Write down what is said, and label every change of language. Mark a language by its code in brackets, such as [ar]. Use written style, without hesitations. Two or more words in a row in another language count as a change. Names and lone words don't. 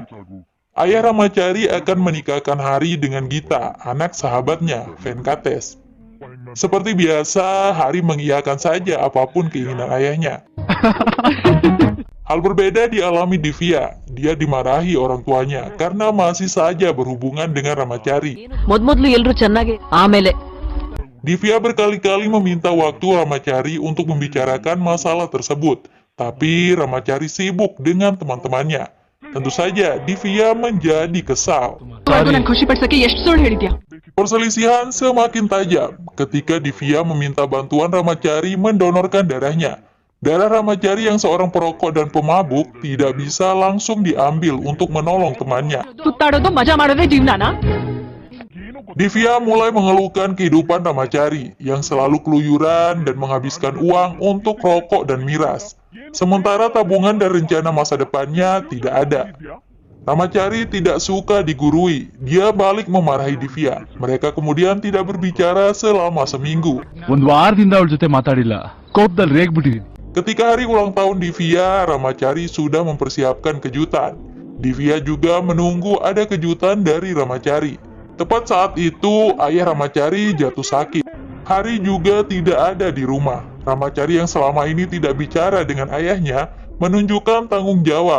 [id] Ayah Ramacari akan menikahkan Hari dengan Gita, anak sahabatnya, Venkates. Seperti biasa, Hari mengiyakan saja apapun keinginan ayahnya. Hal berbeda dialami Divya. Dia dimarahi orang tuanya karena masih saja berhubungan dengan Ramacari. [kn] ಮೊದ್ಮೊದ್ಲು ಎಲ್ರು ಚೆನ್ನಾಗಿ ಆಮೇಲೆ. [id] Divya berkali-kali meminta waktu Ramacari untuk membicarakan masalah tersebut, tapi Ramacari sibuk dengan teman-temannya. Tentu saja, Divya menjadi kesal. [kn] ನಂಗೆ ಖುಷಿ ಪಡ್ಸಕ್ಕೆ ಎಷ್ಟು ಸುಳ್ಳು ಹೇಳಿದ್ಯಾ? [id] Perselisihan semakin tajam ketika Divya meminta bantuan Ramacari mendonorkan darahnya. Darah Ramacari yang seorang perokok dan pemabuk tidak bisa langsung diambil untuk menolong temannya. [kn] ಸುತ್ತಾಡೋದು ಮಜಾ ಮಾಡೋದೇ ಜೀವನಾನ? [id] Divya mulai mengeluhkan kehidupan Ramacari yang selalu keluyuran dan menghabiskan uang untuk rokok dan miras. Sementara tabungan dan rencana masa depannya tidak ada. Ramacari tidak suka digurui, dia balik memarahi Divya. Mereka kemudian tidak berbicara selama seminggu. [kn] ಒಂದ್ ವಾರದಿಂದ ಅವಳ ಜೊತೆ ಮಾತಾಡಿಲ್ಲ, ಕೋಪದಲ್ಲಿ ರೇಗ್ಬಿಟ್ಟಿದೀನಿ. [id] Ketika hari ulang tahun Divya, Ramacari sudah mempersiapkan kejutan. Divya juga menunggu ada kejutan dari Ramacari. Tepat saat itu, ayah Ramacari jatuh sakit. Hari juga tidak ada di rumah. Ramacari yang selama ini tidak bicara dengan ayahnya, menunjukkan tanggung jawab.